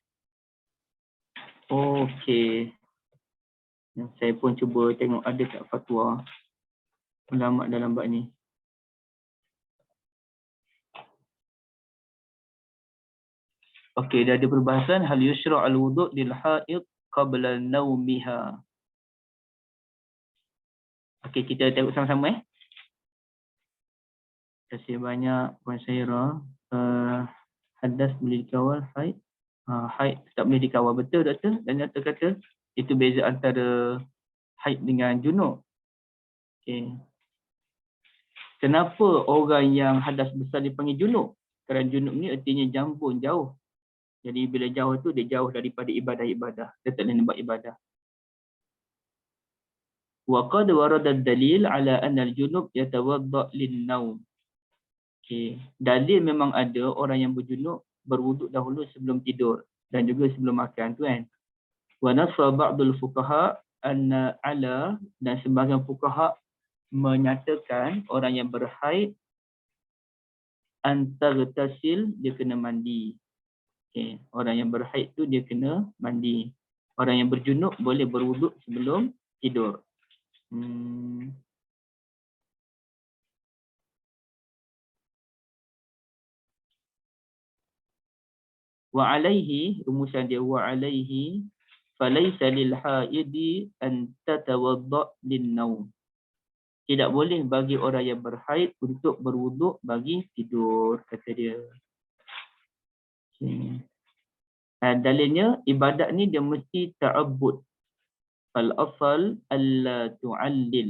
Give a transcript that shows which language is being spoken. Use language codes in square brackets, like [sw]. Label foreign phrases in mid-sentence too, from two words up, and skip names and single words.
[ms] Okey. Saya pun cuba tengok ada tak fatwa ulama dalam bab ni. Okey, dia ada perbahasan [ar] هل يشرع الوضوء للحائض قبل نومها. [ms] Okey, kita tengok sama-sama kasih banyak Puan Syahira. Hadas boleh dikawal, haid. Haid tak boleh dikawal. Betul doktor? Dan doktor kata itu beza antara haid dengan junub. Okay. Kenapa orang yang hadas besar dipanggil junub? Kerana junub ni artinya jambun, jauh. Jadi bila jauh tu dia jauh daripada ibadah-ibadah. Dia tak boleh buat ibadah. [ar] وقد ورد الدليل على أن الجنب يتوضأ للنوم. [ms] Okey, dalil memang ada orang yang berjunub berwuduk dahulu sebelum tidur dan juga sebelum makan tu kan. [ar] ونص بعض الفقهاء أن على, [ms] dan sebahagian fuqaha menyatakan orang yang berhaid antar tasil dia kena mandi. Okey, orang yang berhaid tu dia kena mandi. Orang yang berjunub boleh berwuduk sebelum tidur. [ar] وعليه, [ms] rumusan dia [ar] وعليه فليس للحائض أن تتوضأ للنوم. [ms] Tidak boleh bagi orang yang berhaid untuk berwuduk bagi tidur, kata dia. Okay. Dalilnya ibadat ni dia mesti ta'abbud. [ar] فالأصل ألا تعلل.